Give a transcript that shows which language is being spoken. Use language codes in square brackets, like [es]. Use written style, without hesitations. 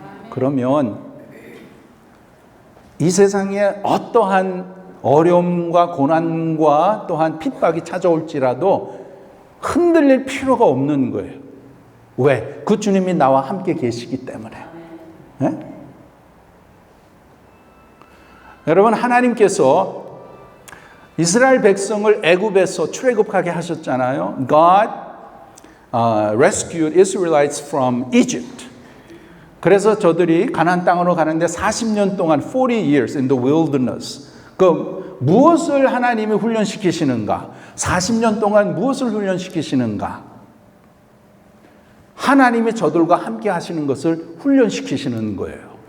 [ko] 그러면 이 세상에 어떠한 어려움과 고난과 또한 핍박이 찾아올지라도 흔들릴 필요가 없는 거예요. 왜? 그 주님이 나와 함께 계시기 때문에. 네? 여러분, 하나님께서 이스라엘 백성을 애굽에서 출애굽하게 하셨잖아요. [en] God rescued Israelites from Egypt. [ko] 그래서 저들이 가나안 땅으로 가는데 40년 동안 [en] 40 years in the wilderness. [ko] 그 무엇을 하나님이 훈련시키시는가? 40년 동안 무엇을 훈련시키시는가? 하나님이 저들과 함께 하시는 것을 훈련시키시는 거예요.